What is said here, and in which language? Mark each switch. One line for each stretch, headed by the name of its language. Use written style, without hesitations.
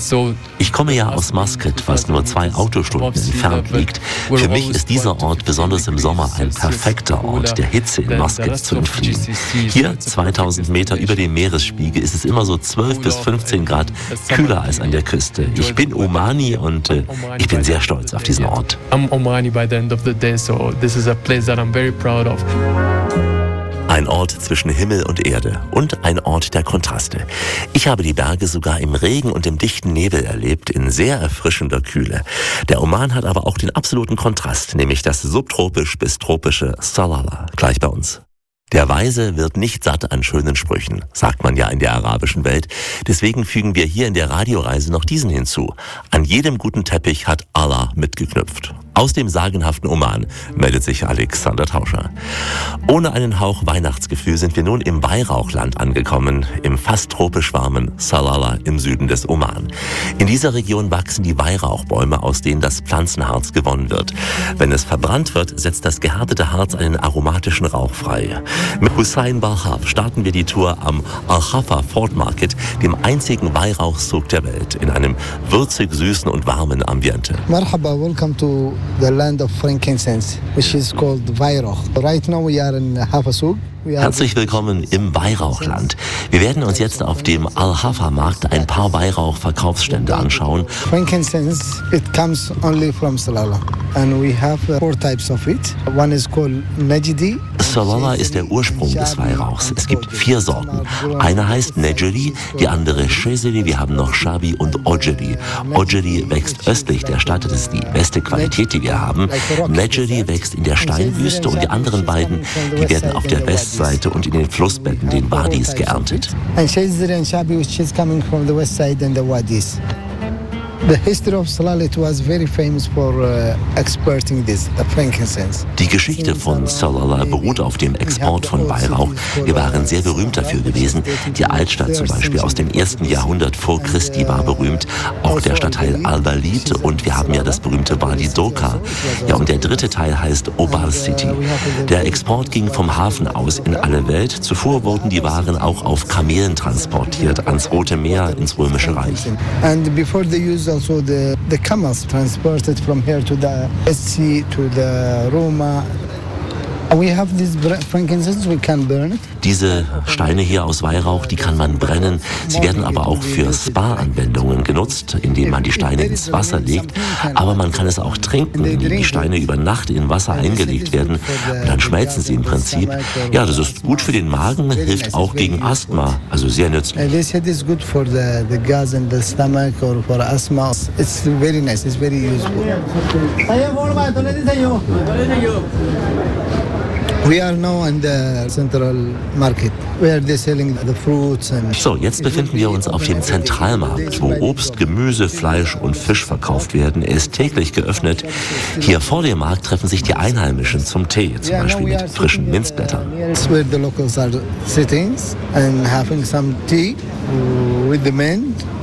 German: So ich komme ja aus Muscat, was nur 2 Autostunden entfernt liegt. Für mich ist dieser Ort besonders im Sommer ein perfekter Ort, der Hitze in Muscat zu entfliehen. Hier, 2000 Meter über dem Meeresspiegel, ist es immer so 12 bis 15 Grad kühler als an der Küste. Ich bin Omani und ich bin sehr stolz auf diesen Ort.
English: I'm Omani by the end of the day, so this is a place that I'm very proud of.
German: Ein Ort zwischen Himmel und Erde und ein Ort der Kontraste. Ich habe die Berge sogar im Regen und im dichten Nebel erlebt, in sehr erfrischender Kühle. Der Oman hat aber auch den absoluten Kontrast, nämlich das subtropisch bis tropische Salalah, gleich bei uns. Der Weise wird nicht satt an schönen Sprüchen, sagt man ja in der arabischen Welt. Deswegen fügen wir hier in der Radioreise noch diesen hinzu. An jedem guten Teppich hat Allah mitgeknüpft. Aus dem sagenhaften Oman meldet sich Alexander Tauscher. Ohne einen Hauch Weihnachtsgefühl sind wir nun im Weihrauchland angekommen, im fast tropisch warmen Salalah im Süden des Oman. In dieser Region wachsen die Weihrauchbäume, aus denen das Pflanzenharz gewonnen wird. Wenn es verbrannt wird, setzt das gehärtete Harz einen aromatischen Rauch frei. Mit Hussein Barhab starten wir die Tour am Al-Khafa Fort Market, dem einzigen Weihrauchzug der Welt, in einem würzig süßen und warmen Ambiente.
Arabic: Marhaba,
English: welcome to the land of frankincense, which is called Weihrauch. Right now we are in Hafasug.
German: Herzlich willkommen im Weihrauchland. Wir werden uns jetzt auf dem Al-Hafa-Markt ein paar Weihrauch-Verkaufsstände anschauen.
English: Frankincense, it comes only from Salalah. And we have four types of it. One is called Najdi.
German: Salalah ist der Ursprung des Weihrauchs. Es gibt vier Sorten. Eine heißt Najdi, die andere Shezili, wir haben noch Shabi und Ojeli. Ojeli wächst östlich der Stadt, das ist die beste Qualität, die wir haben. Najdi wächst in der Steinwüste und die anderen beiden, die werden auf der Westseite und in den Flussbetten, den Wadis, geerntet.
English: And Shezili and Shabi, which is coming from the west side and the Wadis. The history of Salalah was very famous for exporting this, the frankincense.
German: Die Geschichte von Salalah beruht auf dem Export von Weihrauch. Wir waren sehr berühmt dafür gewesen. Die Altstadt zum Beispiel aus dem 1. Jahrhundert vor Christi war berühmt. Auch der Stadtteil Al-Walid und wir haben ja das berühmte Wadi Doka. Ja, und der dritte Teil heißt Obar City. Der Export ging vom Hafen aus in alle Welt. Zuvor wurden die Waren auch auf Kamelen transportiert, ans Rote Meer, ins Römische Reich.
English: And before they used also the camels transported from here to the Red Sea, to the Roma. We have this frankincense, we can burn it.
German: Diese Steine hier aus Weihrauch, die kann man brennen. Sie werden aber auch für Spa-Anwendungen genutzt, indem man die Steine ins Wasser legt. Aber man kann es auch trinken, indem die Steine über Nacht in Wasser eingelegt werden. Und dann schmelzen sie im Prinzip. Ja, das ist gut für den Magen, hilft auch gegen Asthma, also sehr nützlich.
English: This is good for the gas in the stomach or for asthma. It's very nice, it's very useful. We are now in the central market where they're selling the fruits and
German: so, jetzt befinden wir uns auf dem Zentralmarkt, wo Obst, Gemüse, Fleisch und Fisch verkauft werden. Er ist täglich geöffnet. Hier vor dem Markt treffen sich die Einheimischen zum Tee, zum Beispiel mit frischen Minzblättern.
English: It's where the locals are sitting and having some tea with the men.